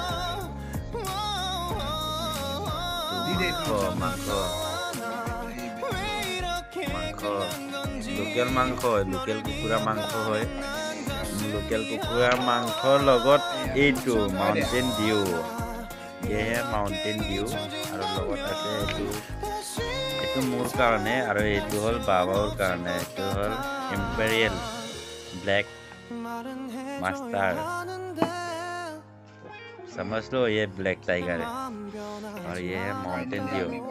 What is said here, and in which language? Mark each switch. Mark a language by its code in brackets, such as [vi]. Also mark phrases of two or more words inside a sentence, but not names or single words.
[as] মাংস লোকেল মাংস হয় লোকেল কুকুৰা মাংস হয় লোকেল কুকুৰা মাংসৰ লগত এইটো মাউণ্টেইন ডিউ এয়াহে মাউণ্টেইন ডিউ আৰু লগত আছে এইটো মোৰ কাৰণে আৰু এইটো হ'ল বাবাৰ কাৰণে এইটো হ'ল ইম্পেৰিয়েল [hi] ब्लैक मास्टर समझ लो ये ब्लैक टाइगर है और ये है माउंटेन ड्यू